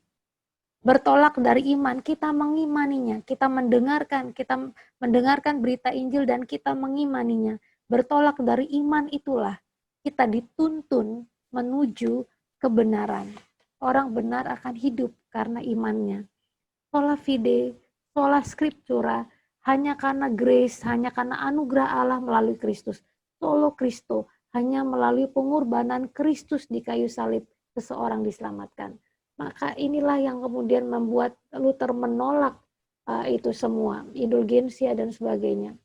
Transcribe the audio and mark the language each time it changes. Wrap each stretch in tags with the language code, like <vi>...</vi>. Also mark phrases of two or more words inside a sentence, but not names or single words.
<id>Bertolak dari iman, kita mengimaninya, kita mendengarkan berita Injil dan kita mengimaninya. Bertolak dari iman itulah kita dituntun menuju kebenaran. Orang benar akan hidup karena imannya.</id> <la>Sola fide, sola scriptura,</la> <id>hanya karena grace, hanya karena anugerah Allah melalui Kristus.</id> <la>Solo Kristo,</la> <id>hanya melalui pengorbanan Kristus di kayu salib seseorang diselamatkan. Maka inilah yang kemudian membuat Luther menolak itu semua, indulgensia dan sebagainya.</id>